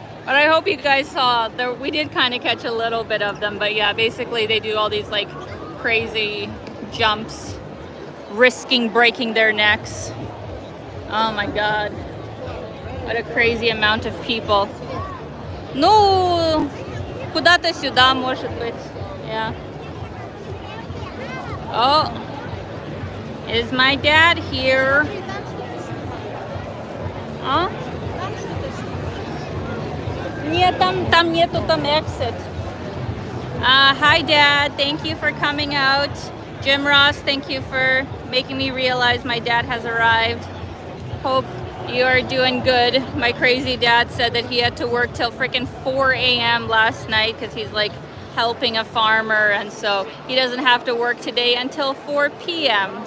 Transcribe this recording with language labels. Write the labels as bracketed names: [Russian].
[English] But I hope you guys saw, we did kind of catch a little bit of them. But yeah, basically they do all these like crazy jumps, risking breaking their necks. Oh my God. What a crazy amount of people. [Russian] Ну, куда-то сюда, может быть. [English] Yeah. Oh, is my dad here? Huh? [Russian] Нет, там нету там exit. [English] Hi Dad, thank you for coming out. Jim Ross, thank you for making me realize my dad has arrived. Hope you are doing good. My crazy dad said that he had to work till freaking 4 a.m. last night because he's like helping a farmer, and so he doesn't have to work today until 4 p.m.